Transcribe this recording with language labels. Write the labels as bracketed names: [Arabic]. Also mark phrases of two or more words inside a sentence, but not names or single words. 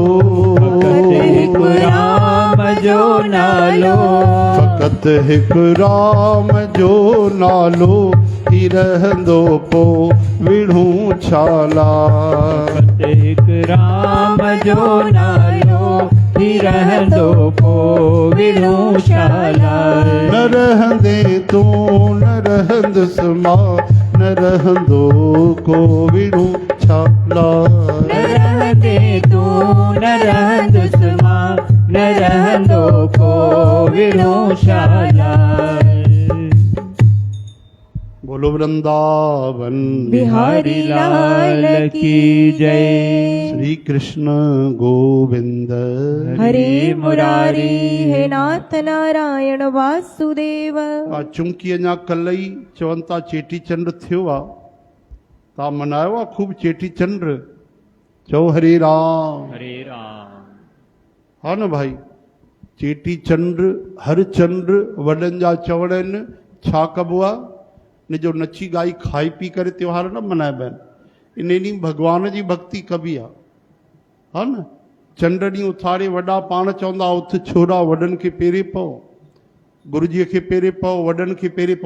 [Sindhi] फकत हिक राम जो नालो, फकत हिक राम जो नालो ही रहंदो पो विणु शालाए। फकत हिक राम जो नालो ही रहंदो को विणु शालाए। न रहंदे तू न रहंदुस मां न रहंदो को विणु शालाए। न रहंदे तू न रहंदुस मां न रहंदो को विणु शालाए। [Hindi] बोलो वृंदावन बिहारी लाल की जय। श्री कृष्ण गोविंद हरे मुरारी हे नाथ नारायण वासुदेव। [Sindhi] आ चुंकी अञा कल्ह ई चवनि था चेटी चंड थियो आहे, तव्हां मनायो आहे खूब चेटी चंड? चओ हरे राम। हरे राम। हा न भाई, चेटी चंड हर चंड वॾनि जा चवण आहिनि। छा कबो आहे? इन जो नची ॻाई खाई पी करे त्योहार न मल्हाइबा आहिनि। इन ॾींहुं भॻवान जी भक्ति कबी आहे, हा न। चंड ॾींहुं उथारे वॾा पाण चवंदा उथ छोरा वॾनि खे पेरे पओ, गुरुजीअ खे पेरे पओ, वॾनि खे पेरे पओ।